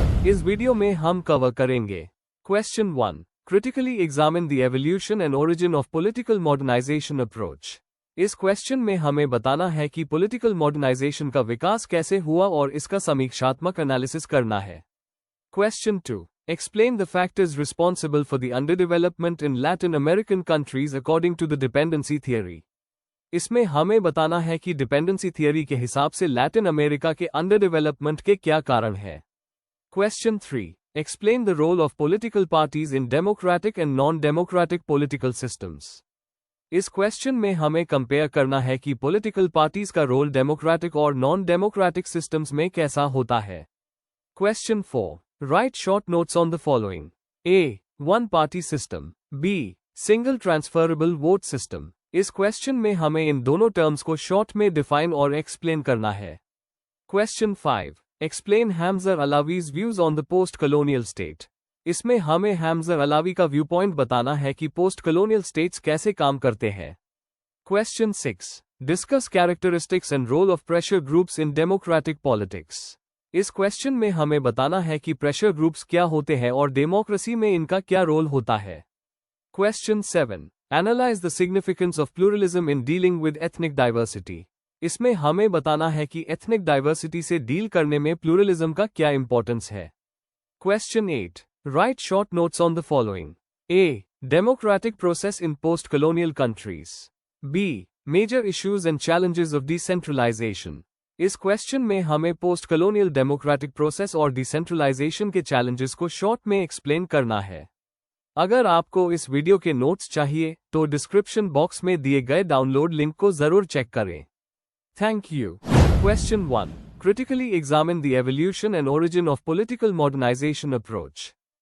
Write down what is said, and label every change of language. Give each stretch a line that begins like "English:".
Hindi: इस वीडियो में हम कवर करेंगे
English: Question 1, critically examine the evolution and origin of political modernization approach.
Hindi: इस क्वेश्चन में हमें बताना है कि पॉलिटिकल मॉडर्नाइजेशन का विकास कैसे हुआ और इसका समीक्षात्मक एनालिसिस करना है।
English: Question 2, explain the factors responsible for the underdevelopment in Latin American countries according to the dependency theory.
Hindi: इसमें हमें बताना है कि डिपेंडेंसी थियरी के हिसाब से लैटिन अमेरिका के अंडरडेवलपमेंट के क्या कारण है।
English: Question 3, explain the role of political parties in democratic and non-democratic political systems.
Hindi: इस क्वेश्चन में हमें कंपेयर करना है कि पॉलिटिकल पार्टीज का रोल डेमोक्रेटिक और नॉन डेमोक्रेटिक सिस्टम्स में कैसा होता है।
English: Question 4, write short notes on the following. A. One party system. B. Single transferable vote system.
Hindi: इस क्वेश्चन में हमें इन दोनों टर्म्स को शॉर्ट में डिफाइन और एक्सप्लेन करना है।
English: Question 5, explain Hamza Alawi's views on the post-colonial state.
Hindi: इसमें हमें हैमजा अलावी का व्यू पॉइंट बताना है कि पोस्ट कलोनियल स्टेट्स कैसे काम करते हैं।
English: Question 6, discuss characteristics and role of pressure groups in democratic politics.
Hindi: इस क्वेश्चन में हमें बताना है कि प्रेशर ग्रुप्स क्या होते हैं और डेमोक्रेसी में इनका क्या रोल होता है।
English: Question 7, analyse the significance of pluralism in dealing with ethnic diversity.
Hindi: इसमें हमें बताना है कि एथनिक डाइवर्सिटी से डील करने में प्लूरलिज्म का क्या इंपॉर्टेंस है।
English: Question 8, write short notes on the following. A. Democratic process in post-colonial countries. B. Major issues and challenges of decentralization.
Hindi: इस क्वेश्चन में हमें पोस्ट कलोनियल डेमोक्रेटिक प्रोसेस और डिसेंट्रलाइजेशन के चैलेंजेस को शॉर्ट में एक्सप्लेन करना है। अगर आपको इस वीडियो के नोट्स चाहिए तो डिस्क्रिप्शन बॉक्स में दिए गए डाउनलोड लिंक को जरूर चेक करें। Thank you.
English: Question 1, critically examine the evolution and origin of political modernisation approach.